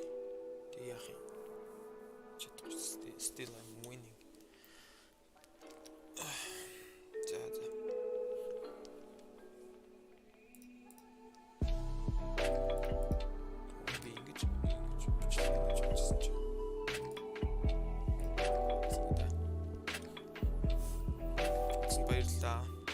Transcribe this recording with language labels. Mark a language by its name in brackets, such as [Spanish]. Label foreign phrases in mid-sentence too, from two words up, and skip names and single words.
[Mongolian] Тэг яах юм? Чадахгүй [English] still I'm winning. [Mongolian] За. Би ингэж бичсэн чи. Баярлалаа.